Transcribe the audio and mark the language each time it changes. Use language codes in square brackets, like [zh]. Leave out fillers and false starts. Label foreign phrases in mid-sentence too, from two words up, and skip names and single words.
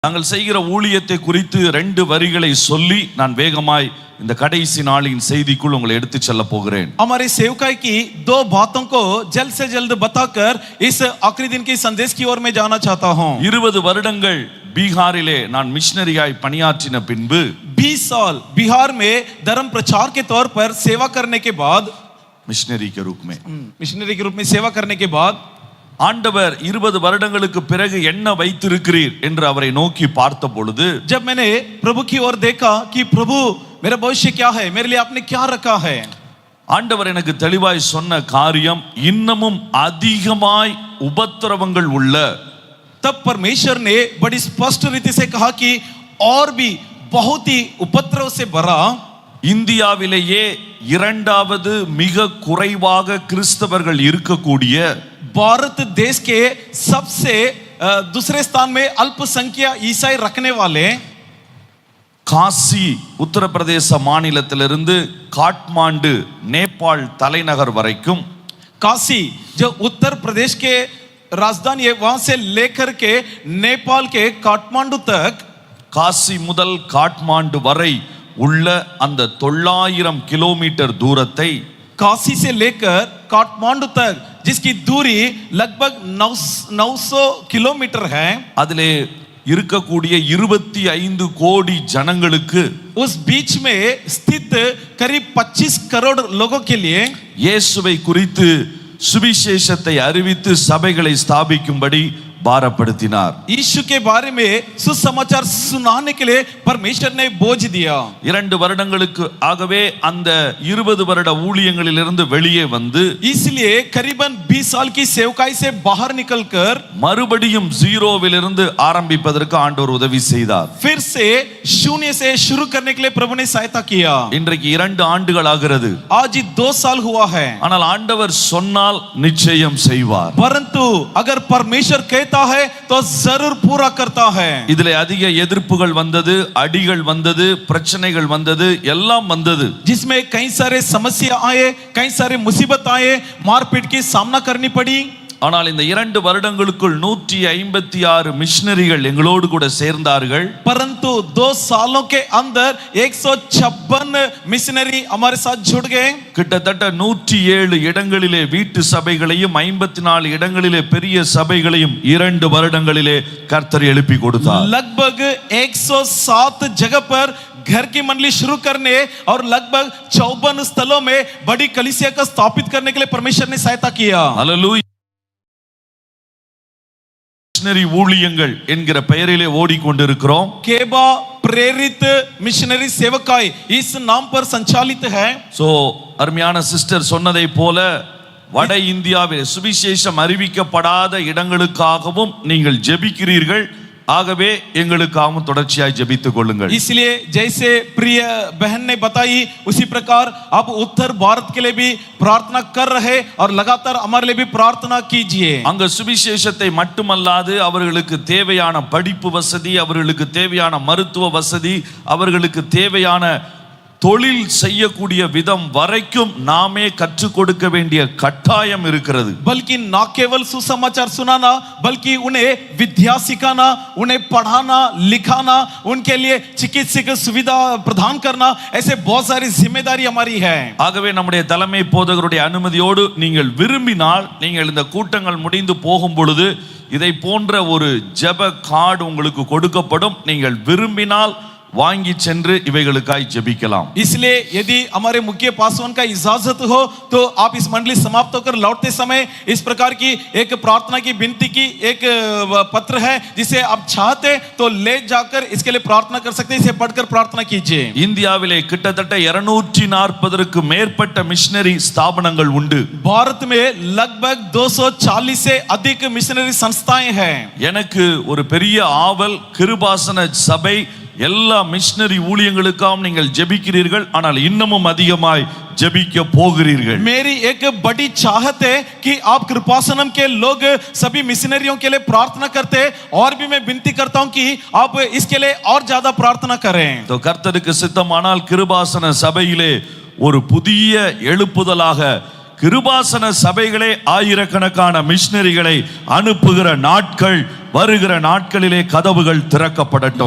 [ta] நாங்கள் செய்கிற ஊழியத்தை குறித்து 2 வரிகளை சொல்லி நான் வேகமாய் இந்த கடைசி நாளின் செய்திக்குள் உங்களை எடுத்து செல்ல போகிறேன். [hi] हमारे सेवकाई की 2 बातों को जल्द से जल्द बताकर इस आखिरी दिन के संदेश की ओर मैं जाना चाहता हूं. [ta] 20 வருடங்கள் பீகாரிலே நான் மிஷனரியாய் பணியாற்றின பின்பு [hi] 20 साल बिहार में धर्म प्रचार के तौर पर सेवा करने के बाद मिशनरी के रूप में मिशनरी के रूप में सेवा करने के बाद [ta] ஆண்டவர் 20 வருடங்களுக்கு பிறகு என்ன வைத்திருக்கிறீர் என்று அவரை நோக்கி பார்த்த பொழுது [hi] जब मैंने प्रभु की ओर देखा कि प्रभु मेरा भविष्य क्या है, मेरे लिए आपने क्या रखा है, [ta] ஆண்டவர் எனக்கு தெளிவாய் சொன்ன காரியம் இன்னமும் அதிகமாய் உபத்திரவங்கள் உள்ள [hi] तब परमेश्वर ने बड़ी स्पष्ट रीति से कहा कि और भी बहुत ही उपद्रव से भरा [ta] இந்தியாவிலேயே இரண்டாவது மிக குறைவாக கிறிஸ்தவர்கள் இருக்கக்கூடிய [hi] भारत देश के सबसे दूसरे स्थान में अल्पसंख्या ईसाई रखने वाले [ta] காசி உத்தரப்பிரதேச மாநிலத்திலிருந்து காட்மாண்டு நேபாள் தலைநகர் வரைக்கும் [hi] काशी जो उत्तर प्रदेश के राजधानी है वहां से लेकर के नेपाल के काठमांडू तक [ta] காசி முதல் காட்மாண்டு வரை உள்ள அந்த 900 கிலோமீட்டர் தூரத்தை [hi] काशी से लेकर काठमांडू तक जिसकी दूरी लगभग 900 किलोमीटर है, [ta] அதிலே இருக்கக்கூடிய 25 கோடி ஜனங்களுக்கு [hi] उस बीच में स्थित करीब 25 करोड़ लोगों के लिए [ta] இயேசுவை குறித்து சுவிசேஷத்தை அறிவித்து சபைகளை ஸ்தாபிக்கும்படி பாரப்படுத்தினார். [hi] यीशु के बारे में सुसमाचार सुनाने के लिए परमेश्वर ने बोझ दिया. [ta] 2 வருடங்களுக்கு ஆகவே அந்த 20 வருட ஊழியங்களிலிருந்து வெளியே வந்து [hi] इसलिए करीबन 20 साल की सेवकाई से बाहर निकलकर [ta] மறுபடியும் ஜீரோவிலிருந்து ஆரம்பிப்பதற்கு ஆண்டவர் உதவி செய்தார். [hi] फिर से शून्य से शुरू करने के लिए प्रभु ने सहायता किया. [ta] இன்றைக்கு 2 ஆண்டுகள் ஆகிறது. [hi] आज 2 साल हुआ है. [ta] ஆனால் ஆண்டவர் சொன்னால் நிச்சயம் செய்வார். [hi] परंतु अगर परमेश्वर कहता है तो जरूर पूरा करता है. [ta] இதிலே அதிக எதிர்ப்புகள் வந்தது, அடிகள் வந்தது, பிரச்சனைகள் வந்தது, எல்லாம் வந்தது. [hi] जिसमें कई सारे समस्या आए, कई सारे मुसीबत आए, मारपीट की सामना करनी पड़ी. [ta] ஆனால் இந்த 2 வருடங்களுக்குள் 156 மிஷனரிகள் எங்களோடு கூட சேர்ந்தார்கள். [hi] परंतु 2 सालों के अंदर 156 मिशनरी हमारे साथ जुड़ गए. [ta] கிட்டத்தட்ட 107 இடங்களிலே வீட்டு சபைகளையும் 54 இடங்களிலே பெரிய சபைகளையும் 2 வருடங்களிலே கர்த்தர் எழுப்பி கொடுத்தார். [hi] लगभग 107 जगह पर घर की मंडली शुरू करने और लगभग 54 स्थलों में बड़ी कलीसिया का स्थापित करने के लिए परमेश्वर ने सहायता किया. हालेलुया. [ta] மிஷனரி ஊழியங்கள் என்கிற பெயரிலே ஓடிக்கொண்டிருக்கிறோம். [hi] केबा प्रेरित मिशनरी सेवकाई इस नाम पर संचालित है. [ta] சோ அருமையான சிஸ்டர் சொன்னதை போல வட இந்தியாவில் சுவிசேஷம் அறிவிக்கப்படாத இடங்களுக்காகவும் நீங்கள் ஜெபிக்கிறீர்கள். ஆகவே எங்களுக்காகவும் தொடர்ச்சியாய் ஜெபித்துக் கொள்ளுங்கள். [hi] इसलिए जैसे प्रिय बहन ने बताई उसी प्रकार आप उत्तर भारत के लिए भी प्रार्थना कर रहे और लगातार हमारे लिए भी प्रार्थना कीजिए. [ta] அங்க சுவிசேஷத்தை மட்டுமல்லாது அவர்களுக்கு தேவையான படிப்பு வசதி, அவர்களுக்கு தேவையான மருத்துவ வசதி, அவர்களுக்கு தேவையான தொழில் செய்யக்கூடிய விதம் வரைக்கும் நாமே கற்றுக் கொடுக்க வேண்டிய கட்டாயம் இருக்கிறது. [hi] बल्कि न केवल सुसमाचार सुनाना बल्कि उन्हें विद्या सिखाना, उन्हें पढ़ाना लिखाना, उनके लिए चिकित्सक सुविधा प्रदान करना, ऐसे बहुत सारी जिम्मेदारी हमारी है. [ta] ஆகவே நம்முடைய தலைமை போதகருடைய அனுமதியோடு நீங்கள் விரும்பினால் நீங்கள் இந்த கூட்டங்கள் முடிந்து போகும் பொழுது இதை போன்ற ஒரு ஜெப கார்டு உங்களுக்கு கொடுக்கப்படும். நீங்கள் விரும்பினால் வாங்கி சென்று இவைகளுக்காய் ஜெபிக்கலாம். [hi] इसलिए यदि हमारे मुख्य पासवान का इजाजत हो तो आप इस मंडली समाप्त होकर लौटते समय इस प्रकार की एक प्रार्थना की विनती की एक पत्र है जिसे आप चाहते तो ले जाकर इसके लिए प्रार्थना कर सकते हैं. इसे पढ़कर प्रार्थना कीजिए. [ta] இந்தியாவிலே கிட்டத்தட்ட 240க்கு மேற்பட்ட மிஷனரி ஸ்தாபனங்கள் உண்டு. [hi] भारत में लगभग 240 से अधिक मिशनरी संस्थाएं हैं. [ta] எனக்கு ஒரு பெரிய ஆவல், கிருபாசன சபை எல்லா மிஷனரி ஊழியங்களுக்காகவும் நீங்கள் ஜெபிக்கிறீர்கள். ஆனால் இன்னமும் அதிகமாய் ஜெபிக்க போகிறீர்கள். [hi] मेरी एक बड़ी चाहत है कि आप कृपासनम के लोग सभी मिशनरियों के लिए प्रार्थना करते और भी मैं विनती करता हूं कि आप इसके लिए और ज्यादा प्रार्थना करें. [ta] तो கர்த்தருக்கு சித்தமானால் கிருபாசன சபையிலே ஒரு புதிய எழுப்புதலாக கிருபாசன சபைகளே ஆயிரக்கணக்கான மிஷனரிகளை அனுப்புகிற நாட்கள் வருகிற நாட்களிலே கதவுகள் திறக்கப்படட்டும்.